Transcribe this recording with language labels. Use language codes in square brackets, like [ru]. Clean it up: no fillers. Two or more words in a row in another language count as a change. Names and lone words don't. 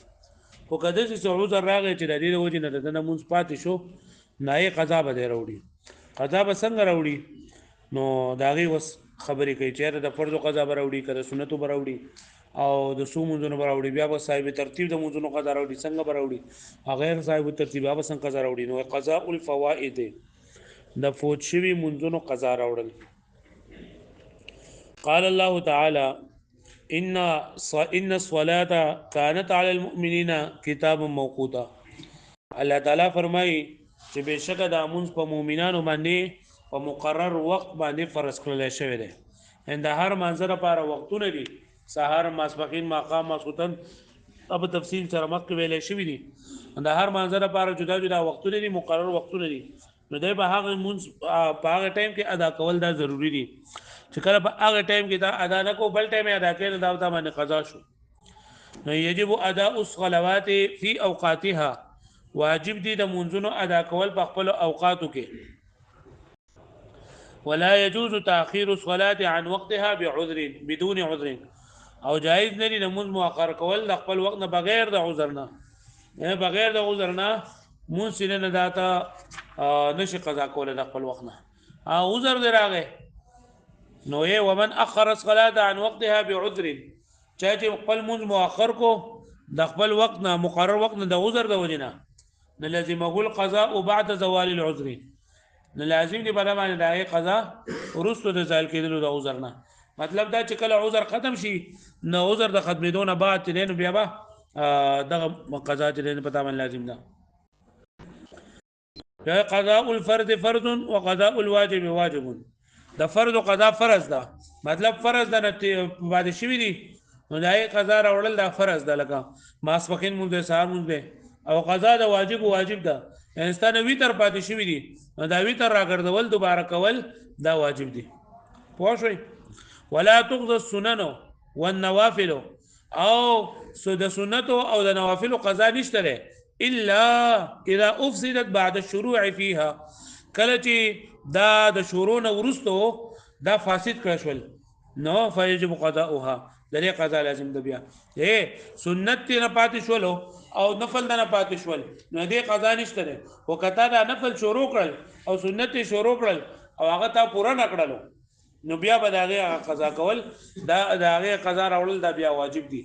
[ps] خو که داسې څه عذر راغی چې د دې د وجې نه د ده نه مونځ پاتې شو نو هغې قضا به دی راوړي. قضا به څنګه راوړي؟ نو د هغې وس خبرې کوي چې یاره د فرضو قضا به راوړي که د سنتو به راوړي او د څو مونځونو به راوړي، بیا به صاحب ترتیب د مونځونو قضا راوړي څنګه به راوړي، غیر صاحب ترتیب بیا به څنګه قضا راوړي. نو [ar] قضاء الفوائد [ps] د فوت شوي مونځونو قضا راوړل. [ar] قال الله تعالی ان الصلاة كانت على المؤمنين کتابا موقوتا. [ps] الله تعالی فرمایي چې بېشکه دا مونځ په مؤمنانو باندې په مقرر وخت باندې فرض کړل شوی دی. د هر مانځه لپاره وختونه دي، سهار، ماسپښین، ماښام، ماسخوتن، په تفصیل سره مخکې ویلی شوي دي. د هر مانځه لپاره جدا جدا وختونه دي، مقرر وختونه دي. نو دی به هغه مونځ په هغه ټایم کې ادا کول دا ضروري دي چې کله په هغه ټایم کې دا ادا نه کو بل ټایم یې ادا کړي نو دا ورته باندې قضا شو. نو [ar] یجب اداء الصلوات فی اوقاتها، [ps] واجب دي د مونځونو ادا کول په خپل اوقاتو کې. [ar] ولا يجوز تاخير الصلاه عن وقتها بعذر بدون عذر، [ps] او جائز نه دي د مونځ مؤخر کول د خپل وخت نه بغیر د عذر نه، بغیر د عذر نه مونځ نه داته نشي قضا کوله د خپل وخت نه. عذر دی راغی نو یې [ar] ومن اخر الصلاه عن وقتها بعذر، [ps] چا چې خپل مونځ مؤخر کو د خپل وخت نه مقرر وخت نه د عذر د وجې نه [ar] لازمه القضاء بعد زوال العذر، [ps] نو لازم دی په دا باندې د هغې قضا وروسته د زال کېدلو د عذر نه. مطلب دا چې کله عذر ختم شي نو عذر د ختمېدو نه بعد چې دی نو بیا به دغه قضا چې دی په تا باندې لازم ده. [ar] قضاء الفرد فرض وقضاء الواجب واجب. [ps] د فرض او قضا فرض ده، مطلب فرض ده باندې شوي دي نو د هغې قضا راوړل دا فرض ده، لکه ماسپښین مونځ دی، سهار مونځ دی. او قضا د واجب واجب ده، یعنې ستا نه ویتر پاتې شوي دي نو دا ویتر راګرځول دوباره کول دا واجب دي. پوه شوئ؟ [ar] ولا تقضى السنن والنوافل، [ps] او د سنتو او د نوافلو قضا نشته دی [ar] الا اذا افسدت بعد الشروع فيها، [ps] کله چې دا د شروع نه وروستو دا فاسد کړه شول نو [ar] فیجب قضاؤها، [ps] د دې قضا لازم ده. بیا سنت نه پاتې شولو او نفل نه پاتې شول نو دې قضا نشته ده. خو که تا دا نفل شروع کړل او سنت شروع کړل او هغه تا پوره نه کړلو نو بیا به د هغې قضا کول دا د هغې قضا راوړل دا بیا واجب دي.